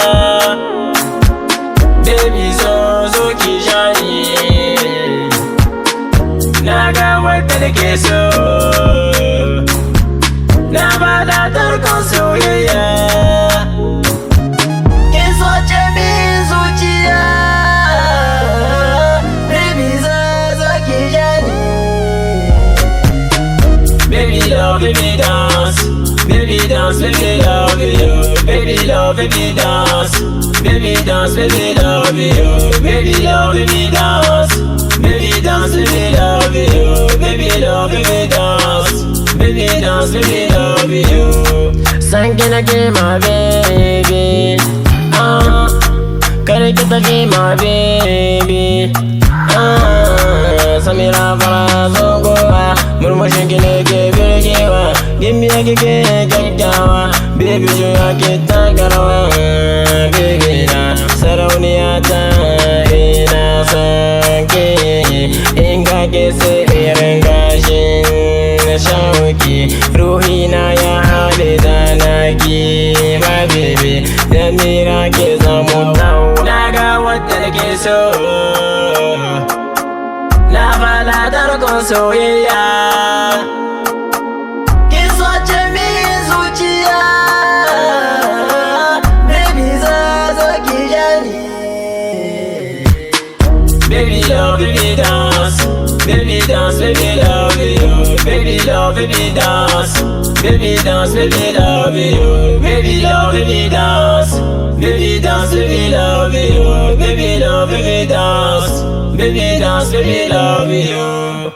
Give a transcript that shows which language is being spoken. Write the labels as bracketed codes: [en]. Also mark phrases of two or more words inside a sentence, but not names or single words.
[ha] Baby zo ki jani, na ga wadda nake so, na fara tarkon soyayya, ke swace min zuciya. Baby zo ki jani, [en] baby love me dance, baby dance with me love you, baby love me dance, baby dance with me love you, baby love me dance, baby dance with me love you, baby love me dance, baby dance with me love you. [ha] Sanki nake [en] my baby, [ha] kare ki take [en] my baby, [ha] Samira fara zogowa, murmushin ki ne ke birgewa, gimbiya kike kyakkyawa, baby juya ki taka rawa. Baby na sarauniya ta ina son ki, in ka ke sai irin gashin shauki, ruhina ya haɗe da naki. [en] My baby, [ha] Samira ke zamu dawo. Na ga wadda nake so, na fara tarkon soyayya, ki swace min zuciya. Baby zo ki jani, [en] baby love me dance, baby dance with me love you, baby love me dance, baby dance with me love you, baby love me dance, baby dance with me love you, baby love me dance, baby dance with me love you.